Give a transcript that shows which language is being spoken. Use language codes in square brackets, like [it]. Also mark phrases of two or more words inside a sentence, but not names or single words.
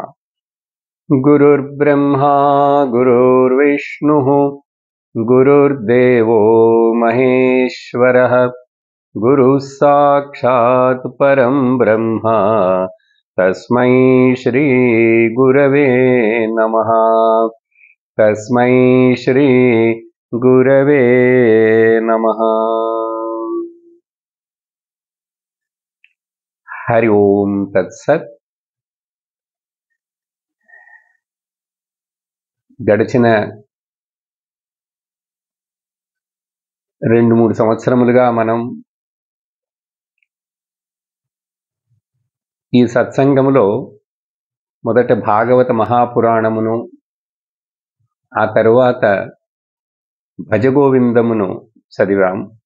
[sa] गुरुर्ब्रह्मा गुरुर्विष्णुः गुरुर्देवो महेश्वरः गुरुः साक्षात् परं ब्रह्म तस्मै श्री गुरवे नमः। तस्मै श्री गुरवे नमः। हरि ओम तत्सत्। [te] గడిచిన 2-3 సంవత్సరములుగా మనం ఈ సత్సంగములో మొదట భాగవత మహాపురాణమును, ఆ తరువాత భజగోవిందమును చదివాం.